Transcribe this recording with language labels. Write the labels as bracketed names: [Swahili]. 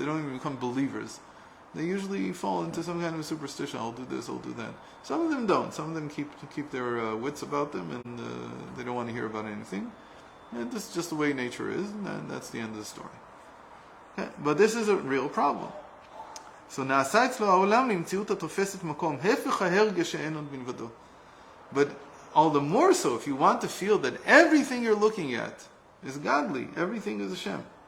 [English] They don't even become believers. They usually fall into some kind of superstition. I'll do this, I'll do that. Some of them don't. Some of them keep their wits about them, and they don't want to hear about anything. And this is just the way nature is, and that's the end of the story. Okay? But this is a real problem. [Hebrew] So נעשה אצלו העולם למציאות התופסת מקום, הפך ההרגש שאין עוד מלבדו. [English] But all the more so if you want to feel that everything you're looking at is godly, everything is Hashem.